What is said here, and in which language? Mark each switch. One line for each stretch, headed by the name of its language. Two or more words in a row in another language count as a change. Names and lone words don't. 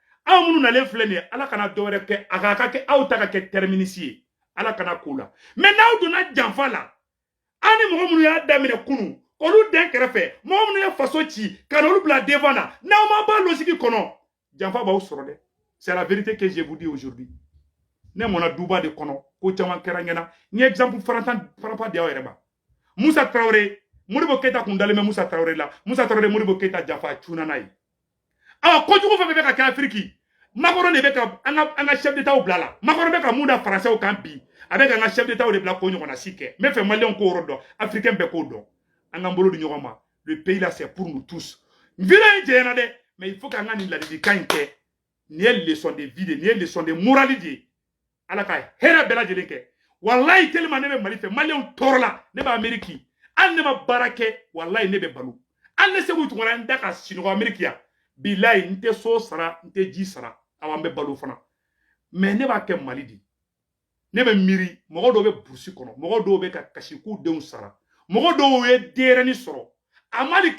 Bambara: aw minnu nalen filɛ nin ye ala kana dɔwɛrɛ kɛ a ka kɛ aw ta ka kɛ terminisi ye ala kana ko la mais n'aw donna janfa la ani mɔgɔ minnu y'a daminɛ kunu olu den kɛrɛfɛ mɔgɔ minnu ye faso ci ka olu bila devant na n'aw ma bɔ losigi kɔnɔ janfa b'aw sɔrɔ dɛ
French: c'est la vérité que je vous dis aujourd'hui
Bambara: ne mɔna duba de kɔnɔ ko caman kɛra ɲɛna n ye exemple farapa di aw yɛrɛ ma Musa Traoré Modibo Keita kun dalen bɛ Musa Traoré la Musa Traoré Modibo Keita janfa cunna n'a ye kojugu fɛn fɛn bɛ ka kɛ Afiriki Macron de bɛ ka an ka
French: chef d'état
Bambara: bila la Macron bɛ ka mun da français kan bi a bɛ ka an ka
French: chef d'état
Bambara: de bila ko ɲɔgɔnna si kɛ n bɛ fɛ maliyɛnw k'o yɔrɔ dɔn africain bɛɛ k'o dɔn an k'an bolo di ɲɔgɔn ma
French: le pays là c'est pour nous tous
Bambara: vidéo in jɛɲɛna dɛ
French: mais il faut
Bambara: qu'an ka nin ladilikan in kɛ nin ye
French: leçon de vie
Bambara: de nin ye
French: leçon de morale
Bambara: de ye ala ka hɛrɛ bɛɛ lajɛlen kɛ wallahi tellement ne bɛ Mali fɛ maliyɛnw tɔɔrɔ la ne bɛ Amérique hali ne ma baara kɛ wallahi ne bɛ balo hali ne segu tugura n da ka sinɔgɔ Amérique yan bilayi n tɛ so sara n tɛ ji sara aw an bɛ balo fana mais ne b'a kɛ Mali de ne bɛ miiri mɔgɔ dɔw bɛ burusi kɔnɔ mɔgɔ dɔw bɛ ka kasi k'u denw sara mɔgɔ dɔw ye denyɛrɛni sɔrɔ a ma hali